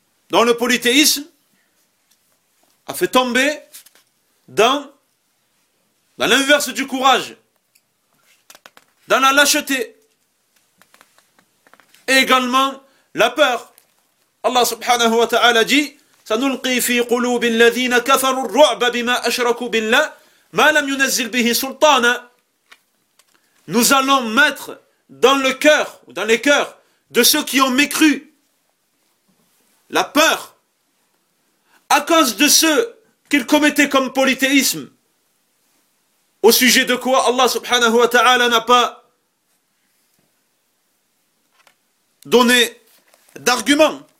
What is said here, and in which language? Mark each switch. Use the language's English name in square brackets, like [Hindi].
[French] Dans le polythéisme, a fait tomber dans l'inverse du courage, dans la lâcheté, et également la peur. [Arabic] Allah subhanahu wa ta'ala [French] dit, [Arabic] سَنُلْقِي فِي قُلُوبِ الَّذِينَ كَفَرُوا الرُّعْبَ بِمَا أَشْرَكُوا بِاللَّهِ مَا لَمْ يُنَزِّلْ بِهِ سُلْطَانًا. [French] Nous allons mettre dans le cœur, ou dans les cœurs, de ceux qui ont mécru, la peur, à cause de ce qu'ils commettaient comme polythéisme, au sujet de quoi Allah subhanahu wa ta'ala n'a pas donné d'argument.